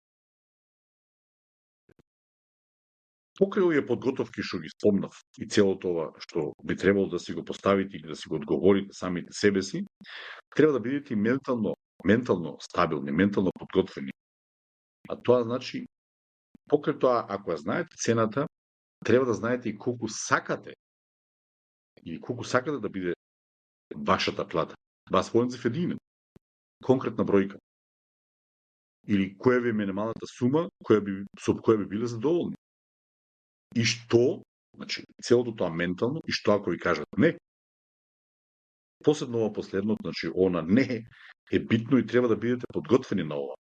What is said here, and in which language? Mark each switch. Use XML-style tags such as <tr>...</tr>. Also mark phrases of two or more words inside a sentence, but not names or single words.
<mk>Покрај овие подготовки што ги спомнав и целото ова што би требало да си го поставите или да си го одговорите самите себе си, треба да бидете ментално стабилни, ментално подготвени. А тоа значи, покрај тоа, ако ја знаете цената, треба да знаете и колку сакате или колку сакате да биде вашата плата.</mk> <de>Was wollen Sie verdienen?</de> <mk>Конкретна бројка. Или која ви е минималната сума со која би биле задоволни. И што, значи, целото тоа ментално, и што ако ви кажат не, посебно ова последно, значи, она не е битно и треба да бидете подготвени на ова.</mk>